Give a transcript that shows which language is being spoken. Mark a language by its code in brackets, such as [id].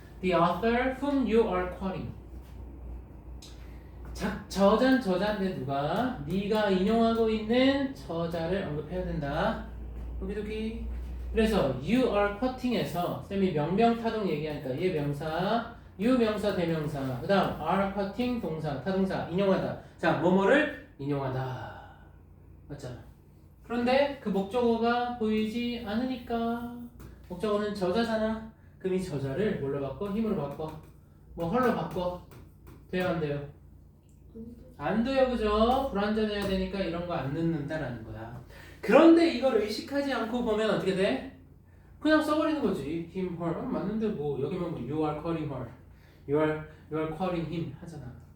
[en] The author whom you are quoting. [ko] 저자인데 누가? 네가 인용하고 있는 저자를 언급해야 된다. 여기저기. 그래서 [en] you are quoting [ko] 에서 쌤이 명명타동 얘기하니까 얘 명사, you 명사, 대명사, 그 다음 are quoting 동사, 타동사, 인용하다. 자, 뭐뭐를 인용하다. 맞잖아. 그런데 그 목적어가 보이지 않으니까 목적어는 저자잖아. 그럼 이 저자를 뭘로 바꿔? 힘으로 바꿔. 뭐 헐로 바꿔. 돼요 안 돼요? 안 돼요 그죠? 불완전해야 되니까 이런 거 안 넣는다라는 거야. 그런데 이걸 의식하지 않고 보면 어떻게 돼? 그냥 써버리는 거지. [en] him, her. [ko] 맞는데 뭐 여기만 뭐 [en] you are calling her. You are calling him [ko] 하잖아.